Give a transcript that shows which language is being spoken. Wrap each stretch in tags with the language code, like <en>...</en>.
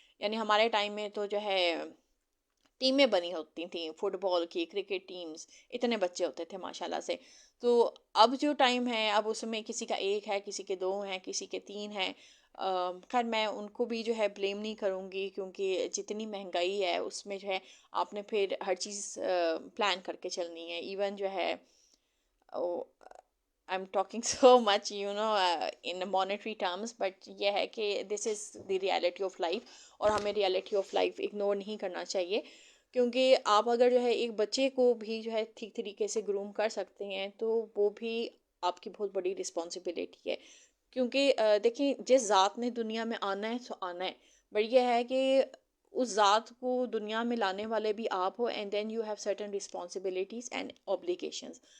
<ur>یعنی ہمارے ٹائم میں تو جو ہے ٹیمیں بنی ہوتی تھیں، فٹ بال کی، کرکٹ ٹیمز، اتنے بچے ہوتے تھے ماشاء اللہ سے. تو اب جو ٹائم ہے اب اس میں کسی کا ایک ہے، کسی کے دو ہیں، کسی کے تین ہیں. خیر میں ان کو بھی جو ہے بلیم نہیں کروں گی کیونکہ جتنی مہنگائی ہے اس میں جو ہے آپ نے پھر ہر چیز پلان کر کے چلنی ہے.</ur> <en>even جو ہے I'm talking so much in monetary terms, but یہ ہے کہ this is the reality of life اور ہمیں reality of life</en> <ur>اگنور نہیں کرنا چاہیے. کیونکہ آپ اگر جو ہے ایک بچے کو بھی جو ہے ٹھیک طریقے سے گروم کر سکتے ہیں تو وہ بھی آپ کی بہت بڑی رسپانسبلٹی ہے. کیونکہ دیکھیں جس ذات نے دنیا میں آنا ہے سو آنا ہے، بٹ یہ ہے کہ اس ذات کو دنیا میں لانے والے بھی آپ ہو،</ur> <en>And then you have certain responsibilities and obligations.</en>